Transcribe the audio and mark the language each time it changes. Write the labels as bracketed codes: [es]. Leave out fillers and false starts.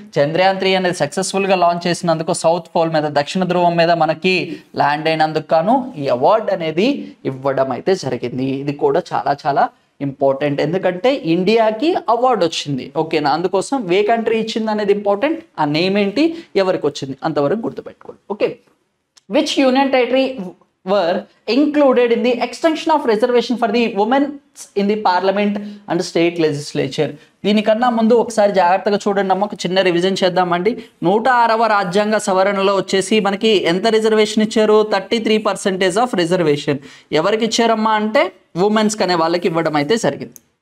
[te] చంద్రయాన్ 3 అనేది సక్సెస్ఫుల్గా లాంచ్ చేసినందుకు సౌత్ పోల్ మీద దక్షిణ ధ్రువం మీద మనకి ల్యాండ్ అయినందుకు గాను ఈ అవార్డు అనేది ఇవ్వడం అయితే జరిగింది. ఇది కూడా చాలా చాలా ఇంపార్టెంట్. ఎందుకంటే ఇండియాకి అవార్డు వచ్చింది. ఓకేనా. అందుకోసం ఏ కంట్రీ ఇచ్చింది అనేది ఇంపార్టెంట్. ఆ నేమ్ ఏంటి, ఎవరికి వచ్చింది అంతవరకు గుర్తుపెట్టుకోండి. Okay. [en] Which union territory were included in the extension of reservation for the women in the parliament and state legislature. [te] దీనికన్నా ముందు ఒకసారి జాగ్రత్తగా చూడండి అమ్మ, ఒక చిన్న రివిజన్ చేద్దామండి. 106వ రాజ్యాంగ సవరణలో వచ్చేసి మనకి ఎంత రిజర్వేషన్ ఇచ్చారు? 33% ఆఫ్ రిజర్వేషన్ ఎవరికి ఇచ్చారమ్మా అంటే ఉమెన్స్కి అనే వాళ్ళకి ఇవ్వడం అయితే జరిగింది.